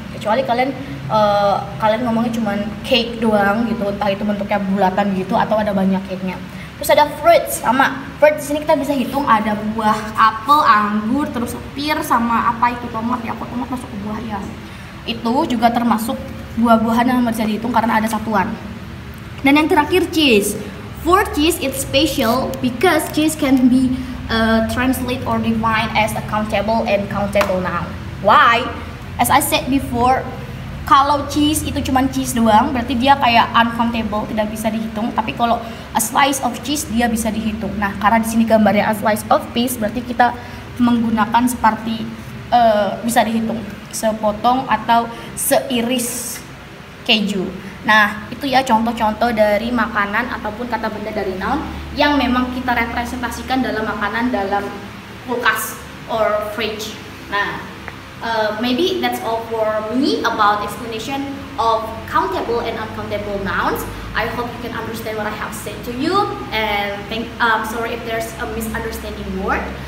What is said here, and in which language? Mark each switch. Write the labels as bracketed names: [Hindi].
[Indonesian] Kecuali kalian ngomongnya cuma cake doang gitu, entah itu bentuknya bulatan gitu atau ada banyak cake-nya. Terus ada fruits, sama fruit di sini kita bisa hitung ada buah, apel, anggur, terus pear, sama apa itu tomat ya, tomat masuk ke buah ya. Itu juga termasuk buah-buahan yang bisa dihitung karena ada satuan. Dan yang terakhir cheese. [English] For cheese it's special because cheese can be translate or defined as a countable and countable noun. Why? As I said before, [Indonesian] kalau cheese itu cuma cheese doang, berarti dia kayak uncountable, tidak bisa dihitung. Tapi kalau a slice of cheese dia bisa dihitung. Nah, karena di sini gambarnya a slice of cheese, berarti kita menggunakan seperti bisa dihitung, sepotong atau seiris keju. Nah, itu ya contoh-contoh dari makanan ataupun kata benda dari noun yang memang kita representasikan dalam makanan dalam kulkas [English] or fridge. [Indonesian] Nah, [English] maybe that's all for me about explanation of countable and uncountable nouns. I hope you can understand what I have said to you, and sorry if there's a misunderstanding word.